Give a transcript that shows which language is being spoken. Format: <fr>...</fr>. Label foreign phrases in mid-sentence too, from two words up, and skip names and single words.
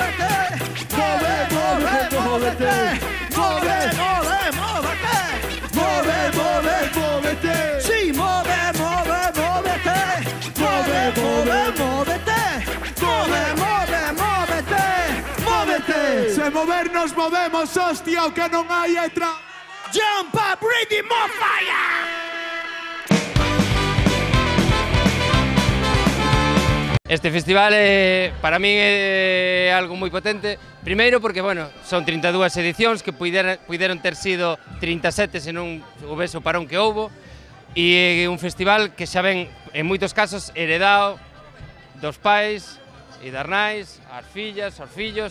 <gl>sí, móvete. Se mover nos movemos, hostia, o que non hai letra.</gl> <en>Jump up, ready, more fire.</en> <gl>Este festival para min é algo moi potente. Primeiro porque, bueno, son 32 edicións que puideron ter sido 37 se non houvese o parón que houbo. E é un festival que xa ven, en moitos casos, heredado dos pais e das nais, as fillas, os fillos.</gl>